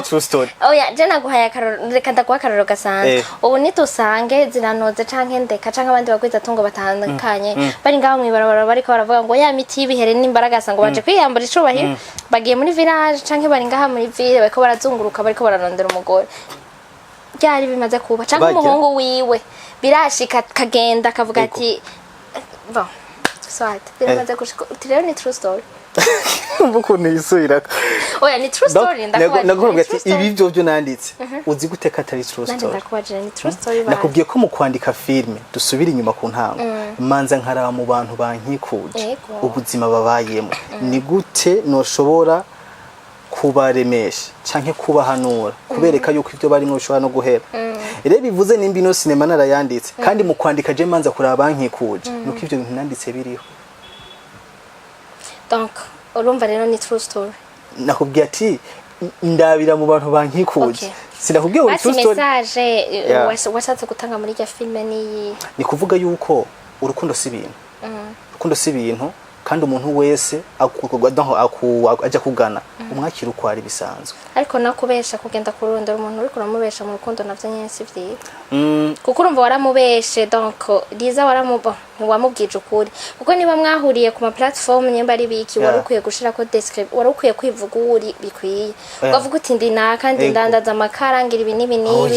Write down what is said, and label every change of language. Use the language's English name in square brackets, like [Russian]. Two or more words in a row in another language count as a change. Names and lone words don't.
[Rundi] oya je naguhaye akarorero reka ndaguha akarorero gasanzwe ubu nitusange ziranoze canke ndeka canke abandi bagwiza tungo batandukanye bari ngaho mwibarabara bariko baravuga ngo ya miti y'ibihere n'imbaraga sango baje kwiyambura icubahiro bagiye muri village canke bari ngaha muri ville bariko barazunguruka bariko bararondera umugore byari bimaze kuba canke umuhungu wiwe birashika kagenda akavuga ati [French] bon soit [Rundi] biramaze gushika rero ni [English] true story [Rundi] ukuntu yisubira oya ni [English] true story [Rundi] ndakubwira ati ibi byo nanditse uzi gute ko atari [English] true story [Rundi] ndakubwira ni [English] true story [Rundi] nakubwiye ko mu kwandika filme dusubira inyuma ku ntango manza nkaraba mu bantu bankikuje ubuzima babayemo ni gute noshobora kubaremesha canke kubahanura kubereka yuko ivyo barimo bishobora no guhera rero bivuze nimba ino sinema narayanditse kandi mu kwandika je manza kuraba bankikuje nuko ivyo bintu nanditse biriho donc urumva rero ni [English] true story [Rundi] nakubwiye ati ndabira mu bantu bankikuje sinakubwiye ngo [English] true story [Rundi] message washatse gutanga muri ya filme ni kuvuga yuko urukundo si ibintu urukundo si ibintu kandi umuntu wese ajya kugana umwakira uko ari bisanzwe ariko nakubesha kugenda kurondera umuntu uri kuramubesha mu rukundo navyo nyene si vyiza kuko urumva waramubeshe donc Liza wamubwije ukuri kuko niba mwahuriye ku ma platform nyemba ari biki warukwiye gushira ko description warukwiye kwivuga uri bikwiye ukavuga uti ndi nakandi ndandaza amakara ngira ibi nibi nibi